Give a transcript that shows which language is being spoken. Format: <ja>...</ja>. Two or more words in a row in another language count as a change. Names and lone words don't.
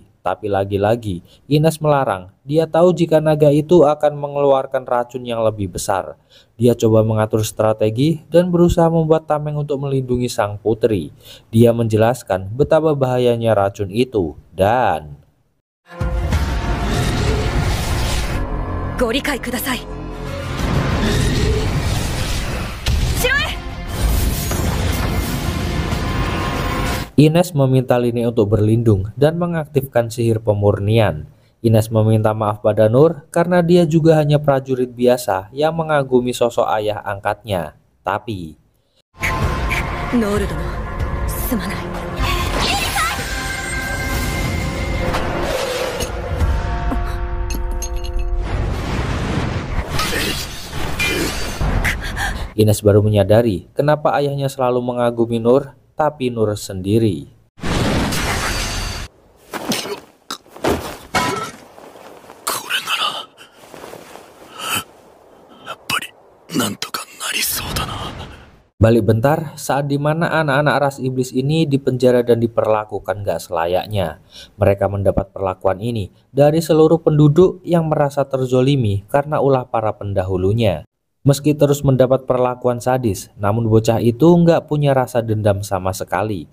<id>Tapi lagi-lagi Ines melarang. Dia tahu jika naga itu akan mengeluarkan racun yang lebih besar. Dia coba mengatur strategi dan berusaha membuat tameng untuk melindungi sang putri. Dia menjelaskan betapa bahayanya racun itu dan...</id> <ja>ご理解ください。城へ。</ja> <id>Ines meminta Line untuk berlindung dan mengaktifkan sihir pemurnian. Ines meminta maaf pada Nur karena dia juga hanya prajurit biasa yang mengagumi sosok ayah angkatnya. Tapi</id> <ja>ノール殿、すまない。</ja> <id>Ines baru menyadari kenapa ayahnya selalu mengagumi Nur, tapi Nur sendiri.</id> <ja>これならやっぱりなんとかなりそうだな。</ja> <id>Balik bentar, saat dimana anak-anak ras iblis ini dipenjara dan diperlakukan gak selayaknya. Mereka mendapat perlakuan ini dari seluruh penduduk yang merasa terzolimi karena ulah para pendahulunya. Meski terus mendapat perlakuan sadis, namun bocah itu nggak punya rasa dendam sama sekali.</id>